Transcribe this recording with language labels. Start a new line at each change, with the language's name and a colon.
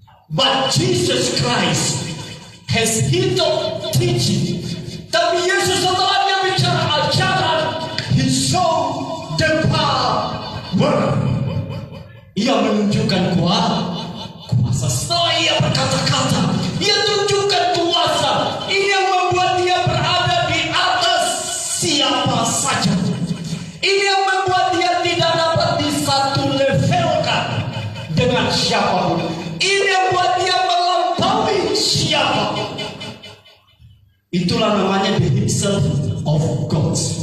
English: But Jesus Christ has his own teaching.
Indonesian: Tapi Yesus setelahnya bicara ajaran.
English: He showed the power.
Indonesian: Ia menunjukkan kuasa. Setelah ia berkata-kata, ia tunjukkan kuasa. Ini yang membuat dia berada di atas siapa saja. Ini yang membuat dia tidak dapat disatu levelkan dengan siapapun. Ini yang membuat dia melampaui siapa. Itulah namanya
English: the himself of God.